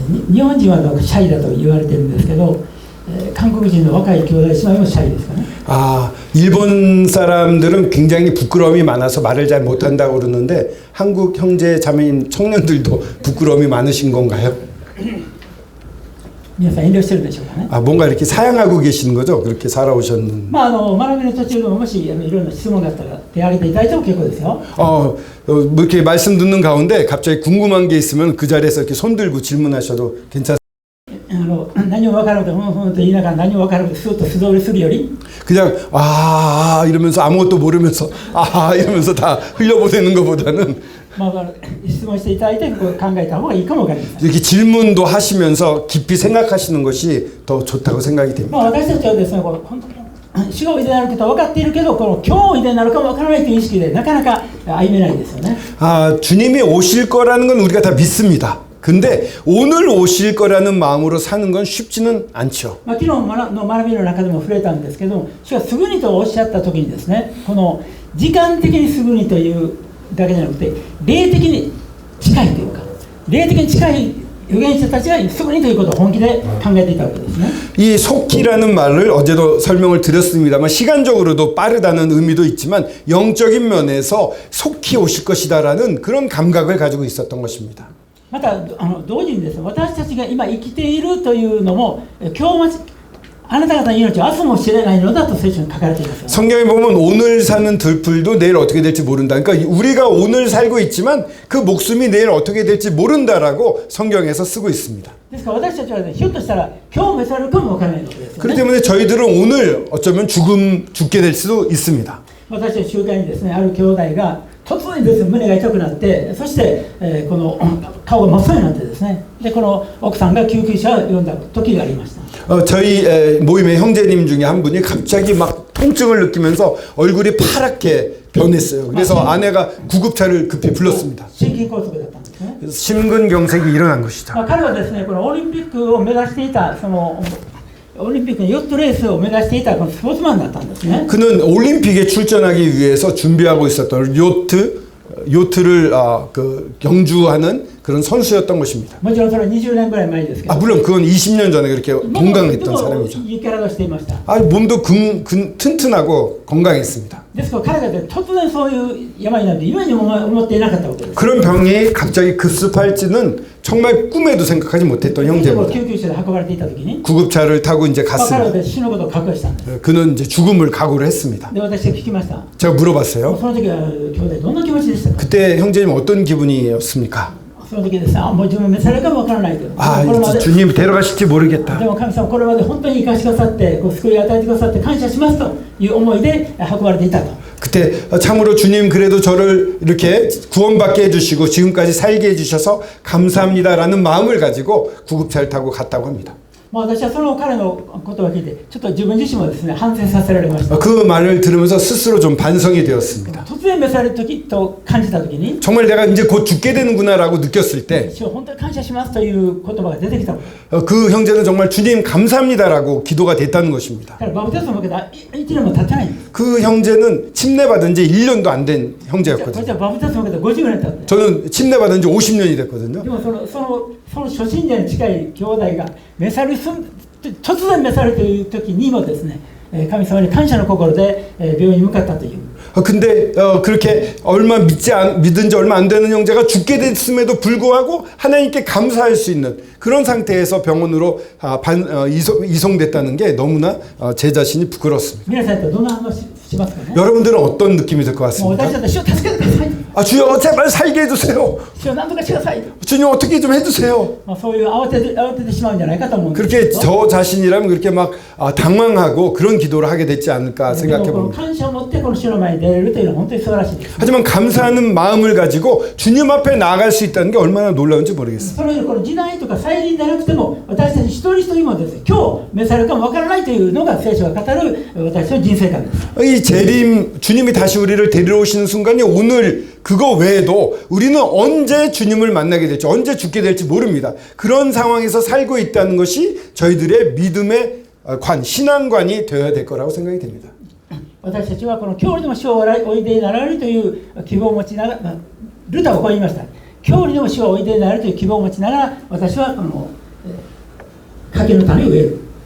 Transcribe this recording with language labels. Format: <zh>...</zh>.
<ja>日本人はシャイだと言われてるんですけど、韓国人の若い兄弟姉妹もシャイですかね。</ja> <ko>일본 사람들은 굉장히 부끄러움이 많아서 말을 잘 못한다고 그러는데 한국 형제 자매인 청년들도 부끄러움이 많으신 건가요?</ko> <ja>皆さん遠慮してるでしょうかね。</ja> <ko>뭔가 이렇게 사양하고 계시는 거죠? 그렇게 살아오셨는.</ko> <ja>学びの途中でももしいろんな質問があったら手を挙げていただいても結構ですよ。</ja> <ko>뭐 이렇게 말씀 듣는 가운데 갑자기 궁금한 게 있으면 그 자리에서 이렇게 손 들고 질문하셔도 괜찮습니다.</ko> <ja>何も分からなくてふんふんと言いながら何も分からなくてスーッと素通りするより</ja> <ko>그냥 이러면서 아무것도 모르면서 이러면서 다 흘려보내는 것보다는</ko> <ja>質問していただいて考えた方がいいかも分かりません。</ja> <ko>이렇게 질문도 하시면서 깊이 생각하시는 것이 더 좋다고 생각이 됩니다.</ko> <ja>私たちはですね、本当に主がおいでになることは分かっているけど、今日おいでになるかも分からないという意識でなかなか歩めないですよね。</ja> <ko>주님이 오실 거라는 건 우리가 다 믿습니다. 근데 오늘 오실 거라는 마음으로 사는 건 쉽지는 않죠.</ko> <ja>昨日の学びの中でも触れたんですけども、主がすぐにとおっしゃった時にですね、この時間的にすぐにというだけじゃなくて、霊的に近いというか、霊的に近い預言者たちがすぐにということを本気で考えていたわけですね。</ja> <ko>이 속기라는 말을 어제도 설명을 드렸습니다만 시간적으로도 빠르다는 의미도 있지만 영적인 면에서 속히 오실 것이다라는 그런 감각을 가지고 있었던 것입니다.</ko> <ja>また同時にですね、私たちが今生きているというのも今日あなた方の命は明日も知れないのだと聖書に書かれていますよ。</ja> <ko>성경에 보면 오늘 사는 들풀도 내일 어떻게 될지 모른다. 그러니까 우리가 오늘 살고 있지만 그 목숨이 내일 어떻게 될지 모른다라고 성경에서 쓰고 있습니다.</ko> <ja>ですから私たちは、ね、ひょっとしたら今日召されるかもわからないわけですよね。</ja> <ko>그렇기 때문에 저희들은 오늘 어쩌면 죽게 될 수도 있습니다.</ko> <ja>私たち集会にですね、ある兄弟が突然ですね、胸が痛くなって、そして、この顔が真っ青になってですね、でこの奥さんが救急車を呼んだ時がありました。</ja> <ko>저희 모임의 형제님 중에 한 분이 갑자기 막 통증을 느끼면서 얼굴이 파랗게 변했어요. 그래서 아내가 구급차를 급히 불렀습니다.</ko> <ja>心筋梗塞だったんですね。</ja> <ko>그래서 심근경색이 일어난 것이죠.</ko> <ja>彼はですね、このオリンピックを目指していた、そのオリンピックのヨットレースを目指していたこのスポーツマンだったんですね。</ja> <ko>그는 올림픽에 출전하기 위해서 준비하고 있었던 요트를 경주하는 그런 선수였던 것입니다.</ko> <ja>もちろんそれは20年ぐらい前ですけど、</ja> <ko>물론 그건 20년 전에 그렇게 건강했던 사람이죠.</ko> <ja>いい体をしていました。</ja> <ko>몸도 튼튼하고 건강했습니다.</ko> <ja>ですから彼が突然そういう病になって夢にも思っていなかったわけです。</ja> <ko>그런 병이 갑자기 급습할지는 정말 꿈에도 생각하지 못했던</ko> <ja>救</ja> <ko>형제입니다.</ko> <ja>急車で運ばれていた時に、</ja> <ko>구급차를 타고 이제</ko> <ja>彼は</ja> <ko>갔습니다.</ko> <ja>死ぬことを覚悟したんです。</ja> <ko>그는 이제 죽음을 각오를 했습니다.</ko> <ja>で私が聞きました。</ja> <ko>제가 물어봤어요.</ko> <ja>その時は兄弟どんな気持ちでしたか。</ja> <ko>그때 형제님 어떤 기분이었습니까?</ko> <ja>その時ですね、もう自分召されるかもわからないけど、</ja> <ko>주님 데려가실지 모르겠다.</ko> <ja>でも神様これまで本当に生かしてくださって救いを与えてくださって感謝しますという思いで運ばれていたと。</ja> <ko>그때 참으로 주님 그래도 저를 이렇게 구원받게 해주시고 지금까지 살게 해주셔서 감사합니다라는 마음을 가지고 구급차를 타고 갔다고 합니다.</ko> <ja>私はその彼のことを聞いてちょっと自分自身もですね反省させられました。</ja> <ko>그 말을 들으면서 스스로 좀 반성이 되었습니다.</ko> <ja>突然召される時と感じた時に</ja> <ko>정말 내가 이제 곧 죽게 되는구나라고 느꼈을 때</ko> <ja>主を本当に感謝しますという言葉が出てきた。</ja> <ko>그 형제는 정말 주님 감사합니다라고 기도가 됐다는 것입니다.</ko> <ja>彼バプテスマを受けた1年も経ってないんです。</ja> <ko>그 형제는 침례받은 지 1년도 안 된 형제였거든요.</ko> <ja>私はバプテスマを受けた50年経って。</ja> <ko>저는 침례받은 지 50년이 됐거든요.</ko> <ja>でもその初信者に近い兄弟が召される突然召されるという時にもですね、神様に感謝の心で病院に向かったという。</ja> <ko>근데 그렇게 믿은 지 얼마 안 되는 형제가 죽게 됐음에도 불구하고 하나님께 감사할 수 있는 그런 상태에서 병원으로 이송됐다는 게 너무나 제 자신이 부끄럽습니다.</ko> <ja>皆さんとどんな反応しますかね。</ja> <ko>여러분들은 어떤 느낌이 들 것</ko> <ja>もう</ja> <ko>같습니까?</ko> <ja>私たちは主を助けてください。</ja> <ko>주여 제발 살게 해주세요.</ko> <ja>主を何とかしてください。</ja> <ko>주님 어떻게 좀 해주세요.</ko> <ja>そういう慌ててしまうんじゃないかと思うんですけ</ja> <ko>그렇게</ko> <ja>ど。</ja> <ko>저 자신이라면 그렇게 막 당황하고 그런 기도를 하게 됐지 않을까</ko> <ja>でも</ja> <ko>생각해</ko> <ja>この</ja> <ko>봅니다.</ko> <ja>感謝を持ってこの主の前に出れるというのは本当に素晴らしいです。</ja> <ko>하지만 감사하는 마음을 가지고 주님 앞에 나아갈 수 있다는 게 얼마나 놀라운지 모르겠습니다.</ko> <ja>それこの時代とか再臨でなくても私たち一人一人もですね今日召されるかもわからないというのが聖書が語る私の人生観です。</ja> <ko>이 재림 주님이 다시 우리를 데리러 오시는 순간이 오늘 그거 외에도 우리는 언제 주님을 만나게 될지 언제 죽게 될지 모릅니다. 그런 상황에서 살고 있다는 것이 저희들의 믿음의 신앙관이 되어야 될 거라고 생각이 됩니다.</ko> <ja>私たちはこの今日にも主をおいでになられるという希望を持ちながらルタはこう言いました。今日にも主はおいでになられるという希望を持ちながら私はこの柿の種を植える。</ja>